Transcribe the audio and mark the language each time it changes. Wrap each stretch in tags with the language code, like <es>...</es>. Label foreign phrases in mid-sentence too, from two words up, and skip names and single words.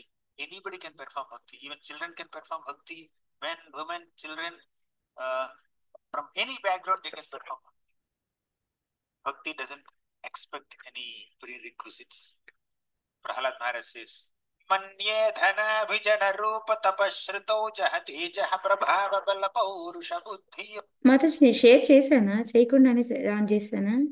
<en>Anybody can perform bhakti. Even children can perform bhakti. Men, women, children, from any background, they can perform bhakti. Bhakti doesn't expect any prerequisites. Prahlad Maharaj says,</en> <sa>मन्ये धन विजन रूप तपश्रितो जहतेजः प्रभाव बल पौरुष बुद्धि.</sa> <te>మాతాజీ నేను షేర్ చేశానా, చేయకుండానే ఆన్ చేశానా?</te>